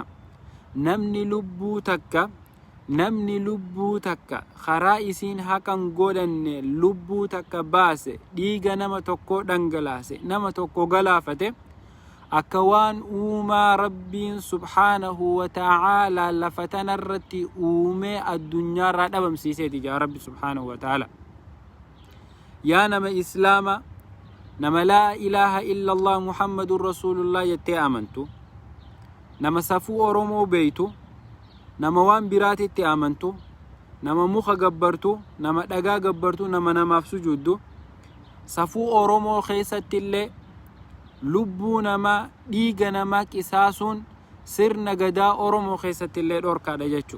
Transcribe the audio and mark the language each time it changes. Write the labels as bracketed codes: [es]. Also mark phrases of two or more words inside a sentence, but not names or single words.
[om] namni lubbuu takka karaa isiin haqan godhanne lubbuu takka baase, dhiiga nama tokko dhangalaase, nama tokko galaafate, akka waan uumaa Rabbiin [ar] سبحانه وتعالى [om] lafa tanarratti uumee addunyaarraa dhabamsiiseeti jaa Rabbi subhaanahu wa ta'ala. Yaa nama islaama, nama [ar] لا إله إلا الله محمد رسول الله [om] jettee amantu, nama safuu Oromoo beeytu, nama waan biraatitti amantu, nama muka gabbartu, nama dhagaa gabbartu, nama namaaf sujuuddu, safuu Oromoo keessatti illee lubbuu namaa, dhiiga namaa qisaasuun sirna gadaa Oromoo keessatti illee dhorkaadha jechuu.